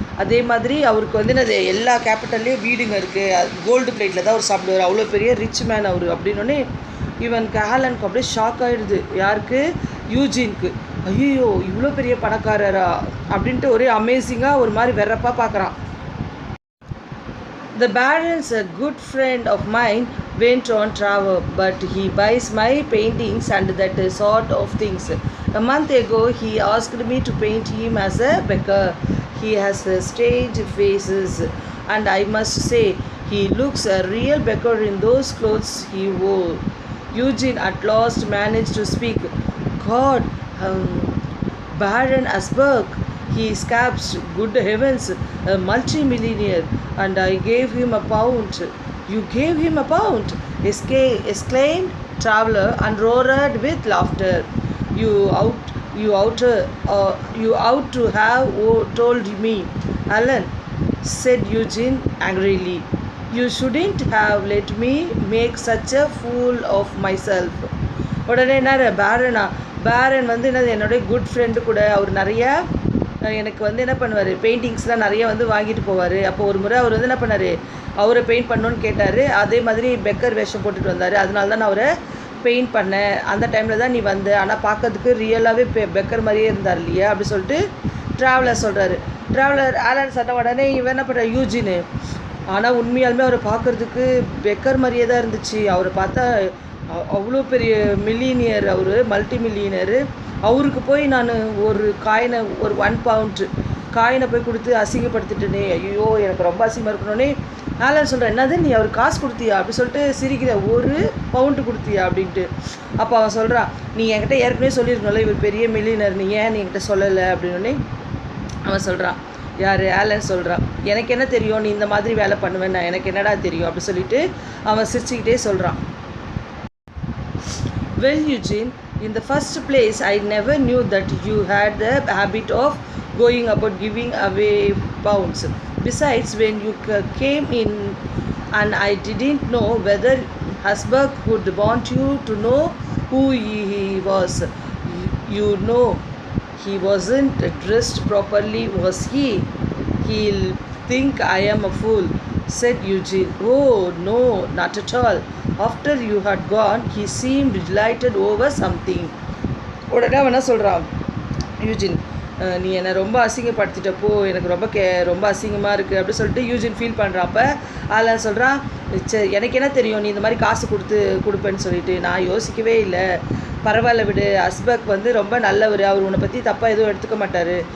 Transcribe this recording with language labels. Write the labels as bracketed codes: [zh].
[ta] அதே மாதிரி அவருக்கு வந்து என்னது எல்லா கேபிட்டல்லையும் வீடுங்க இருக்குது, கோல்டு பிளேட்டில் தான் அவர் சாப்பிடுவார், அவ்வளோ பெரிய ரிச் மேன் அவர் அப்படின்னோடனே இவனுக்கு ஆலனுக்கு அப்படியே ஷாக் ஆகிடுது. யாருக்கு? யூஜினுக்கு. ஐயோ, இவ்வளோ பெரிய பணக்காரரா அப்படின்ட்டு ஒரே அமேசிங்காக ஒரு மாதிரி வெறப்பாக பார்க்குறான். [en] The baron's a good friend of mine, went on Trevor, but he buys my paintings and that sort of things. A month ago, he asked me to paint him as a beggar. He has strange faces, and I must say, he looks a real beggar in those clothes he wore. Eugene at last managed to speak. God, Baron Asberg, he scabs, good heavens, a multi-millionaire, and I gave him a pound. You gave him a pound? Exclaimed Traveller and roared with laughter. You ought to have told me, Alan, said Eugene angrily. You shouldn't have let me make such a fool of myself. [ta] உடனே என்ன, பேரன் வந்து என்னது என்னுடைய good friend கூட, அவர் நிறையா எனக்கு வந்து என்ன பண்ணுவார், பெயிண்டிங்ஸ்லாம் நிறைய வந்து வாங்கிட்டு போவார். அப்போ ஒரு முறை அவர் வந்து என்ன பண்ணார், அவரை பெயிண்ட் பண்ணணுன்னு கேட்டார். அதே மாதிரி பெக்கர் வேஷம் போட்டுட்டு வந்தார், அதனால தான் நான் அவரை பெயிண்ட் பண்ணேன். அந்த டைமில் தான் நீ வந்த, ஆனால் பார்க்கறதுக்கு ரியலாகவே பெக்கர் மாதிரியே இருந்தார் இல்லையா அப்படி சொல்லிட்டு ட்ராவலர் சொல்கிறாரு. ட்ராவலர் ஆலன் சொன்ன உடனே இவன் என்ன பண்ணுற, யூஜினு, ஆனால் உண்மையாலுமே அவரை பார்க்குறதுக்கு பெக்கர் மாதிரியே தான் இருந்துச்சு. அவரை பார்த்தா அவ்வளோ பெரிய மில்லியனியர், அவர் மல்டி மில்லியனரு. அவருக்கு போய் நான் ஒரு காயினை, ஒரு 1 பவுண்ட் காயினை போய் கொடுத்து அசிங்கப்படுத்திட்டேனே, ஐயோ எனக்கு ரொம்ப அசிங்கமாக இருக்கணுன்னே ஆலன் சொல்கிறேன், என்னது நீ அவர் காசு கொடுத்தியா அப்படி சொல்லிட்டு சிரிக்கிற, 1 பவுண்டு கொடுத்தியா அப்படின்ட்டு. அப்போ அவன் சொல்கிறான், நீ என்கிட்ட ஏற்கனவே சொல்லியிருக்கணும்ல இவர் பெரிய மில்லியனர், நீ ஏன் நீ என்கிட்ட சொல்லலை அப்படின்னு. அவன் சொல்கிறான், யார் ஆலன் சொல்கிறான், எனக்கு என்ன தெரியும் நீ இந்த மாதிரி வேலை பண்ணுவேன், நான் எனக்கு என்னடா தெரியும் அப்படி சொல்லிட்டு அவன் சிரிச்சுக்கிட்டே சொல்கிறான். [en] Well, Eugene, in the first place, I never knew that you had the habit of going about giving away pounds. Besides, when you came in, and I didn't know whether Hasberg would want you to know who he was. You know, he wasn't dressed properly, was he? He'll think I am a fool, said Eugene. Oh, no, not at all. After you had gone, he seemed delighted over something. [ta] உடனே அவன் என்ன சொல்கிறான், Eugene நீ என்னை ரொம்ப அசிங்கப்படுத்திட்டப்போ எனக்கு ரொம்ப அசிங்கமாக இருக்குது அப்படி சொல்லிட்டு யூஜின் ஃபீல் பண்ணுறாப்ப அதில் சொல்கிறான், எனக்கு என்ன தெரியும் நீ இந்த மாதிரி காசு கொடுப்பேன்னு சொல்லிட்டு, நான் யோசிக்கவே இல்லை, பரவாயில்ல விடு, ஹஸ்பக் வந்து ரொம்ப நல்லவர், அவர் உன்னை பற்றி தப்பாக எதுவும் எடுத்துக்க மாட்டார்